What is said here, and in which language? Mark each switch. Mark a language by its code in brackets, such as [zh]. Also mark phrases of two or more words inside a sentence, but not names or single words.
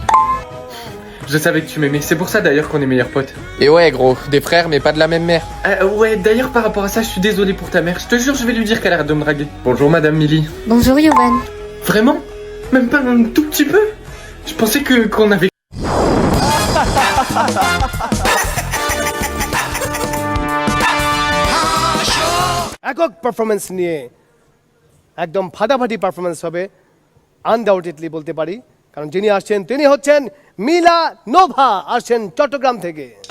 [fr] Je savais que tu m'aimais, c'est pour ça d'ailleurs qu'on est meilleurs potes. Et ouais gros, des frères mais pas de la même mère. Ouais, d'ailleurs par rapport à ça, je suis désolé pour ta mère. Je te jure, je vais lui dire qu'elle arrête de me draguer. Bonjour madame Milly. Bonjour Yovan. Vraiment? Même pas un tout petit peu? Je pensais qu'on avait... [bn] একক পারফরমেন্স নিয়ে একদম ফাটাফাটি পারফরমেন্স হবে আনডাউটেডলি বলতে পারি, কারণ যিনি আসছেন তিনি হচ্ছেন মিলা নোভা, আসছেন চট্টগ্রাম থেকে।